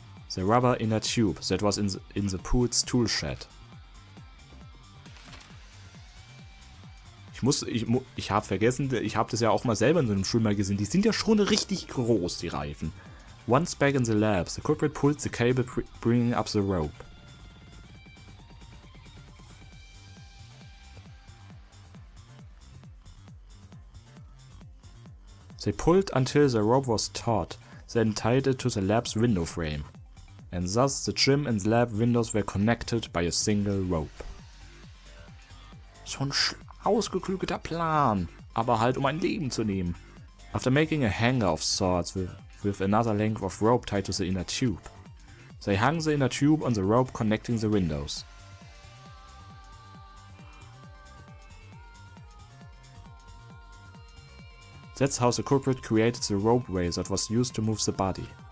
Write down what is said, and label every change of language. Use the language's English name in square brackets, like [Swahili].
[English] The rubber inner tube that was in the pool's tool shed. [German] Ich habe vergessen, ich habe das ja auch mal selber in so einem Schwimmer gesehen. Die sind ja schon richtig groß, die Reifen. [English] Once back in the lab, the culprit pulled the cable, bringing up the rope. They pulled until the rope was taut, then tied it to the lab's window frame. And thus the gym and lab windows were connected by a single rope. [German] Schon ausgeklügelter Plan, aber halt um ein Leben zu nehmen. [English] After making a hanger of sorts with another length of rope tied to the inner tube, they hung the inner tube on the rope connecting the windows. That's how the culprit created the ropeway that was used to move the body.